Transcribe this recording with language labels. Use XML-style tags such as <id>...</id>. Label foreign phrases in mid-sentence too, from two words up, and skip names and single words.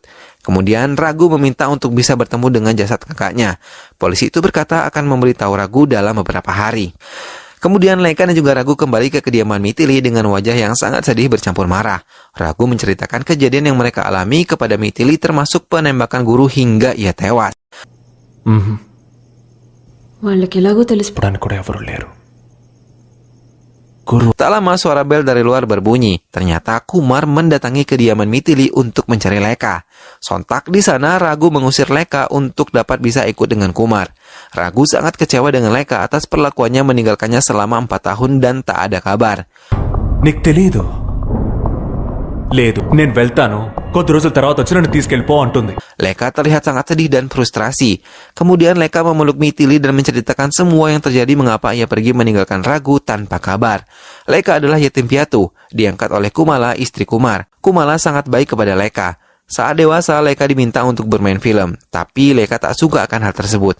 <id>Kemudian Ragu meminta untuk bisa bertemu dengan jasad kakaknya. Polisi itu berkata akan memberitahu Ragu dalam beberapa hari. Kemudian Leka dan juga Ragu kembali ke kediaman Mithili dengan wajah yang sangat sedih bercampur marah. Ragu menceritakan kejadian yang mereka alami kepada Mithili termasuk penembakan guru hingga ia tewas.</id> <te>వాళ్ళకి ఎలాగో తెలిసి చెప్పడానికి కూడా ఎవరు లేరు.</te> <id>Tak lama suara bel dari luar berbunyi. Ternyata Kumar mendatangi kediaman Mithili untuk mencari Leka. Sontak di sana Ragu mengusir Leka untuk dapat bisa ikut dengan Kumar. Ragu sangat kecewa dengan Leka atas perlakuannya meninggalkannya selama 4 tahun dan tak ada kabar.</id> <te>నీకు తెలీదు లేదు నేను వెళ్తాను కొద్ది రోజుల తర్వాత వచ్చి నన్ను తీసుకెళ్ళిపో అంటుంది.</te> <id>Leka terlihat sangat sedih dan frustrasi. Kemudian Leka memeluk Mithili dan menceritakan semua yang terjadi mengapa ia pergi meninggalkan Ragu tanpa kabar. Leka adalah yatim piatu, diangkat oleh Kumala, istri Kumar. Kumala sangat baik kepada Leka. Saat dewasa, Leka diminta untuk bermain film, tapi Leka tak suka akan hal tersebut.</id>